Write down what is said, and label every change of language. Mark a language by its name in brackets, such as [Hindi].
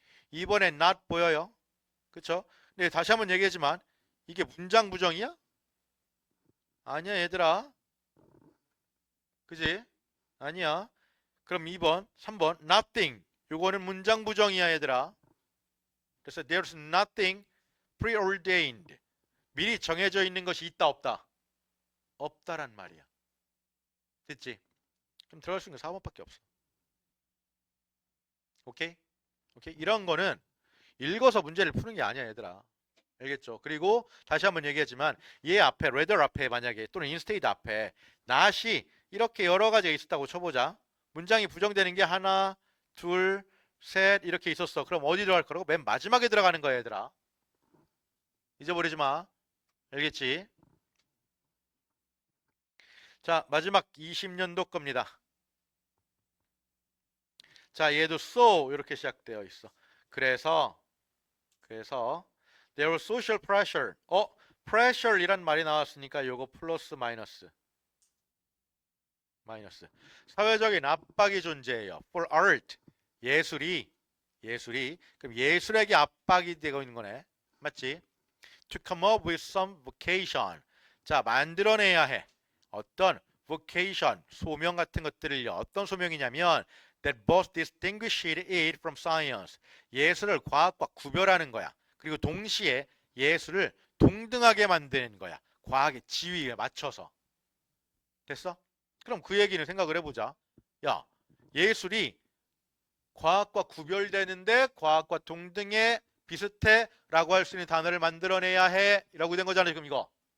[Korean] 이번에 not 보여요. 그쵸? 근데 다시 한번 얘기하지만 이게 문장 부정이야? 아니야, 얘들아. 그지? 아니야. 그럼 2번, 3번 nothing. 요거는 문장 부정이야, 얘들아. [English] 그래서 there's nothing preordained. [Korean] 미리 정해져 있는 것이 있다, 없다? 없다란 말이야. 됐지? 그럼 들어갈 수 있는 게 4번밖에 없어. 오케이? 오케이? 이런 거는 읽어서 문제를 푸는 게 아니야, 얘들아. 알겠죠? 그리고 다시 한번 얘기하지만 얘 앞에 rather 앞에 만약에 또는 instead 앞에 not이 이렇게 여러 가지가 있었다고 쳐보자. 문장이 부정되는 게 하나, 둘, 셋 이렇게 있었어. 그럼 어디 들어갈 거라고? 맨 마지막에 들어가는 거야, 얘들아. 잊어버리지 마. 알겠지? 자, 마지막 20년도 겁니다. 자, 얘도 so 이렇게 시작되어 있어. [English] 그래서 there was social pressure. [Korean] pressure이란 말이 나왔으니까 요거 플러스 마이너스. 사회적인 압박이 존재해요. [English] For art. [Korean] 예술이 그럼 예술에게 압박이 되고 있는 거네. 맞지? [English] To come up with some vocation. [Korean] 자, 만들어내야 해. 어떤 vocation, 소명 같은 것들을요. 어떤 소명이냐면 [English] that both distinguished it from science. [Korean] 예술을 과학과 구별하는 거야. 그리고 동시에 예술을 동등하게 만드는 거야. 과학의 지위에 맞춰서. 됐어? 그럼 그 얘기는 생각을 해보자. 야, 예술이 과학과 구별되는데 과학과 동등해 비슷해 라고 할 수 있는 단어를 만들어내야 해 라고 된 거잖아 지금 이거.